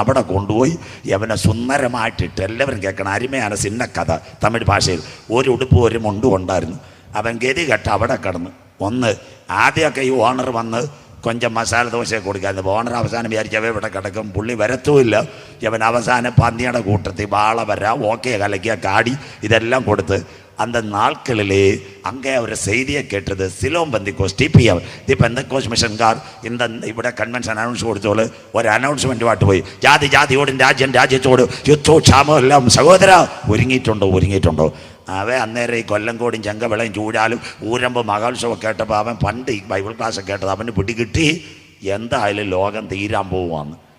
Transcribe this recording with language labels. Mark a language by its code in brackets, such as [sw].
[ml] അവിടെ കൊണ്ടുപോയി അവനെ സുന്ദരമായിട്ടിട്ട്, എല്ലാവരും കേൾക്കണം, അരുമയാണ് ചിന്ന കഥ, തമിഴ് ഭാഷയിൽ. ഒരു ഉടുപ്പ് ഒരു മുണ്ടും ഉണ്ടായിരുന്നു. അവൻ ഗതി കെട്ട് അവിടെ കിടന്ന് ഒന്ന്, ആദ്യമൊക്കെ ഈ ഓണർ വന്ന് കൊഞ്ചം മസാല ദോശയൊക്കെ കൊടുക്കാറുണ്ട്. ഓണർ അവസാനം വിചാരിച്ചവ ഇവിടെ കിടക്കും, പുള്ളി വരത്തുമില്ല. അവൻ അവസാനം പന്നിയുടെ കൂട്ടത്തിൽ വാള വര, ഓക്കെ കലക്കിയ കാടി ഇതെല്ലാം കൊടുത്ത് [ta] அந்த நாட்களிலே அங்கே ஒரு செய்தியை கேட்டது. சிலோம் பெந்திக்கோஸ் டிபிஎம் தி பெந்தக்கோஸ் மிஷன்கார் இந்த [ml] ഇവിടെ കൺവെൻഷൻ അനൗൺസ് കൊടുത്തോളൂ. ഒരു അനൗൺസ്മെൻറ്റ് പാട്ട് പോയി, ജാതി ജാതിയോടും രാജ്യം രാജ്യത്തോട് യുദ്ധവും ക്ഷാമവും എല്ലാം സഹോദര ഒരുങ്ങിയിട്ടുണ്ടോ. അവൻ അന്നേരം ഈ കൊല്ലംകോടും ചെങ്കവിളയും ചൂടാലും ഊരമ്പ് മഹോത്സവം കേട്ടപ്പോൾ അവൻ പണ്ട് ഈ ബൈബിൾ ക്ലാസ് കേട്ടത് അവന് പിടികിട്ടി എന്തായാലും ലോകം തീരാൻ പോവുകയാണ്.